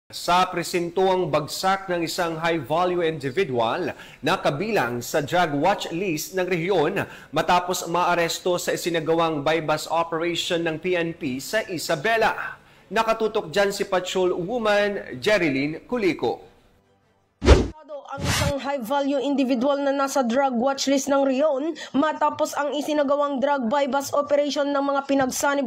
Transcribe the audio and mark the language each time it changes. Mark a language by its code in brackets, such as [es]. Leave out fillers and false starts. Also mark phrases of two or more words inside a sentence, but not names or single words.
[tl] Sa presintuang bagsak ng isang [en] high-value individual [tl] na kabilang sa [en] drug watch list [tl] ng rehiyon matapos maaresto sa isinagawang [en] bypass operation [tl] ng PNP sa Isabela. Nakatutok dyan si [en] Patrol Woman [tl] Jerilyn Culico. Ang isang [en] high-value individual [tl] na nasa [en] drug watch list [tl] ng rehiyon matapos ang isinagawang [en] drug bypass operation [tl] ng mga pinagsanib